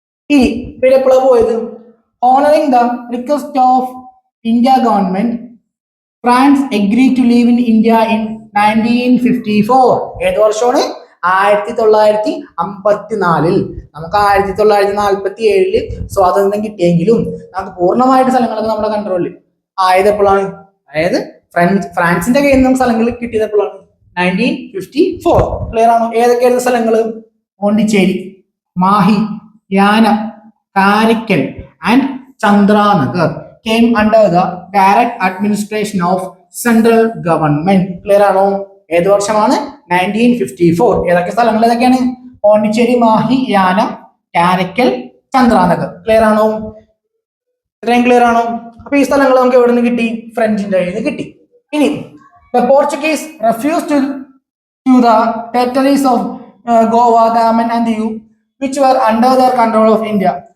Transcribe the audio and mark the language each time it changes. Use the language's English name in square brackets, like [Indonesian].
[Malayalam] ഈ ഇവരെപ്പോഴാണ് പോയത്? [English] Honouring the request of India government, France agree to leave in India ഇൻ 1954. [Malayalam] ഏത് വർഷമാണ്? 1954. നമുക്ക് 1947 സ്വാതന്ത്ര്യം കിട്ടിയെങ്കിലും നമുക്ക് പൂർണ്ണമായിട്ട് സ്ഥലങ്ങളൊക്കെ നമ്മുടെ കൺട്രോളിൽ ആയത് എപ്പോഴാണ്? അതായത് ഫ്രാൻസിന്റെ കയ്യിൽ നിന്ന് സ്ഥലങ്ങൾ കിട്ടിയത് എപ്പോഴാണ്? 1954. ക്ലിയർ ആണോ? ഏതൊക്കെയായിരുന്നു സ്ഥലങ്ങൾ? [English] Pondicherry, Mahe, Yanam, Karaikal and Chandranagar came under the direct administration of central government. [Malayalam] Clear ആണോ? ഏത് വർഷമാണ്? 1954. ഏതൊക്കെ സ്ഥലങ്ങൾ ഏതൊക്കെയാണ്? പോണ്ടിച്ചേരി, മാഹി, യാനം, കാരിക്കൽ, ചന്ദ്രാനഗർ. ക്ലിയർ ആണോ? ഇത്രയും ക്ലിയർ ആണോ? അപ്പൊ ഈ സ്ഥലങ്ങൾ നമുക്ക് എവിടെ നിന്ന് കിട്ടി? ഫ്രഞ്ചിന്റെ കയ്യിൽ നിന്ന് കിട്ടി. ഇനി [English] the Portuguese refused to the territories of Goa, Daman and Diu which were under their control of India.